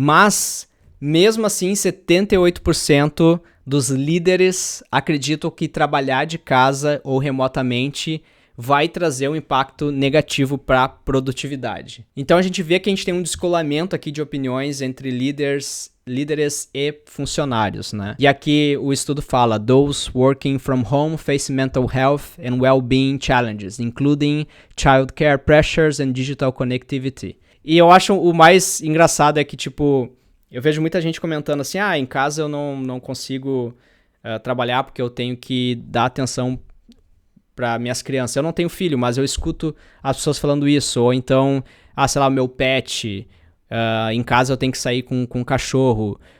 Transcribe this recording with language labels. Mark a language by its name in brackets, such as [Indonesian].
[Portuguese] Mas, mesmo assim, 78% dos líderes acreditam que trabalhar de casa ou remotamente vai trazer um impacto negativo para a produtividade. Então a gente vê que a gente tem um descolamento aqui de opiniões entre líderes e funcionários, né? E aqui o estudo fala: [English] those working from home face mental health and well-being challenges, including childcare pressures and digital connectivity. [Portuguese] E eu acho o mais engraçado é que, tipo, eu vejo muita gente comentando assim: em casa eu não consigo trabalhar porque eu tenho que dar atenção para minhas crianças. Eu não tenho filho, mas eu escuto as pessoas falando isso. Ou então, sei lá, o meu pet, em casa eu tenho que sair com um cachorro.